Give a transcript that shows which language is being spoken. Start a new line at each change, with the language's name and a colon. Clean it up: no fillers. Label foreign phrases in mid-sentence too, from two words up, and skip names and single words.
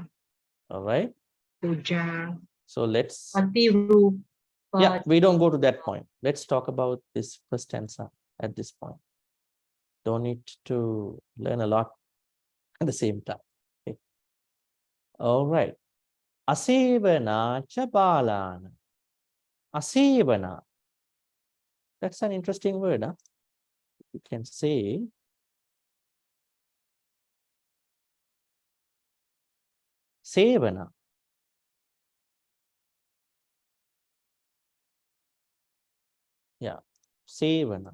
English: All right. Puja. So let's, Patirupa. yeah, we don't go to that point. Let's talk about this first stanza at this point. Don't need to learn a lot at the same time. Okay. All right.
Pali: Asevana Chabalana.
English: Asevana. That's an interesting word, huh? You can say Sevana. Yeah, Sevana.